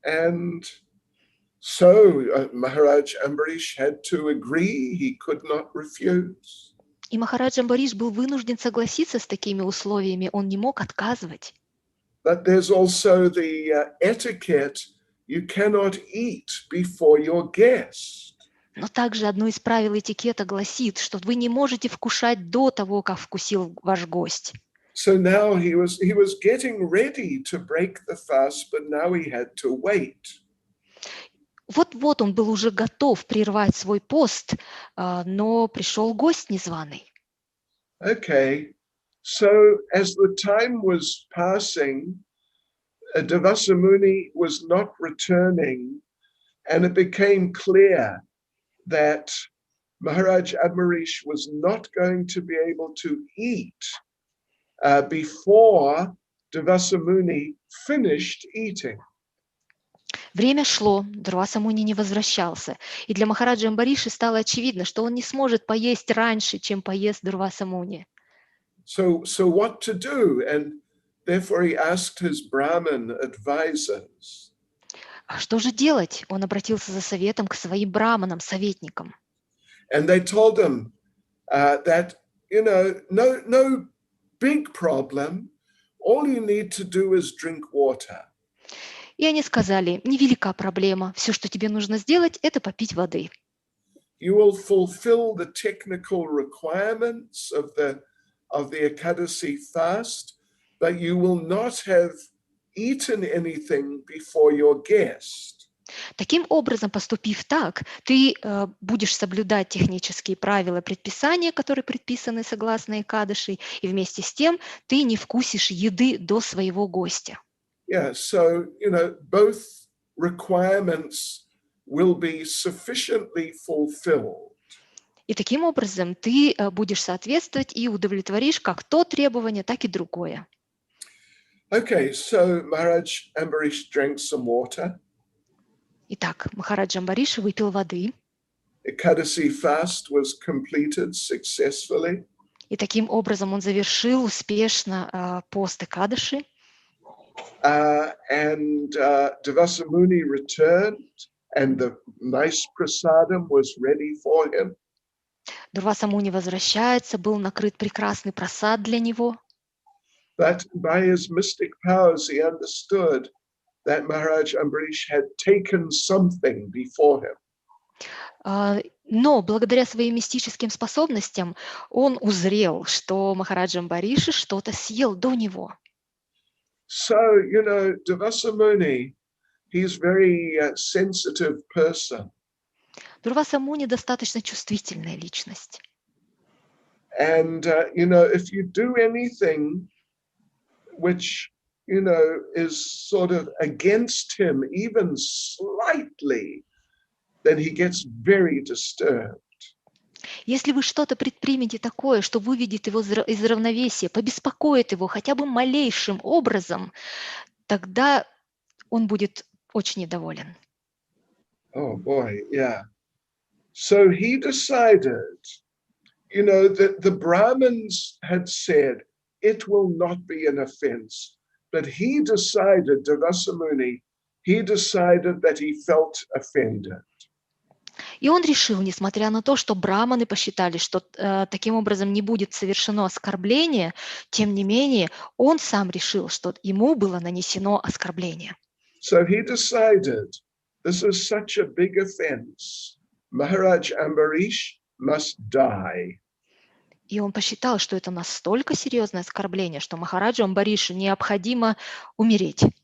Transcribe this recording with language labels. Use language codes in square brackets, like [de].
[en] And so Maharaj Ambarish had to agree, he could not refuse. [ru] И Махарадж Амбаридж был вынужден согласиться с такими условиями, он не мог отказывать. [en] But there's also the etiquette, you cannot eat before your guest. [ru] Но также одно из правил этикета гласит, что вы не можете вкушать до того, как вкусил ваш гость. [en] So now he was getting ready to break the fast, but now he had to wait. [ru] Вот он был уже готов прервать свой пост, но пришел гость незваный. [en] Okay, so as the time was passing, Devasa Muni was not returning, and it became clear that Maharaj Ambarish was not going to be able to eat before Devasa Muni finished eating. [ru] Время шло, Дурваса Муни не возвращался, и для Махараджа Амбариши стало очевидно, что он не сможет поесть раньше, чем поест Дурваса Муни. [en] So what to do? And therefore he asked his Brahmin advisors. [ru] А что же делать? Он обратился за советом к своим браманам, советникам. [en] And they told him that, you know, no big problem. All you need to do is drink water. [ru] И они сказали: невелика проблема, все, что тебе нужно сделать, это попить воды. [en] You will fulfill the technical requirements of the Ekadasi fast, but you will not have eaten anything before your guest. [ru] Таким образом, поступив так, ты будешь соблюдать технические правила, предписания, которые предписаны согласно Экадаши, и вместе с тем ты не вкусишь еды до своего гостя. [en] Yeah, so, you know, both requirements will be sufficiently fulfilled. [ru] И таким образом ты будешь соответствовать и удовлетворишь как то требование, так и другое. [en] Okay, so Maharaj Ambarish drank some water. [ru] Итак, Махараджа Амбариша выпил воды, [en] Ekadasi fast was completed successfully. [ru] и таким образом он завершил успешно пост Экадаши. [en] And Devasa Muni returned, and the nice prasadam was ready for him. [ru] Дурваса Муни возвращается, был накрыт прекрасный прасад для него. [en] But by his mystic powers, he understood that Maharaj Ambarish had taken something before him. [ru] Но благодаря своим мистическим способностям он узрел, что Махараджа Амбариши что-то съел до него. [en] So, Devasa Muni, he's very sensitive person. [ru] Дурваса Муни достаточно чувствительная личность. [en] And, if you do anything which, is sort of against him, even slightly, then he gets very disturbed. [ru] Если вы что-то предпримете такое, что выведет его из равновесия, побеспокоит его хотя бы малейшим образом, тогда он будет очень недоволен. [en] Oh boy, yeah. So he decided, that the Brahmins had said it will not be an offense, but he decided, Devasa Muni, he decided that he felt offended. [ru] И он решил, несмотря на то, что браманы посчитали, что таким образом не будет совершено оскорбление, тем не менее, он сам решил, что ему было нанесено оскорбление. [en] So he decided, this is such a big offense. Maharaj Ambarish must die. [ru] И он посчитал, что это настолько серьезное оскорбление, что Махараджу Амбаришу необходимо умереть.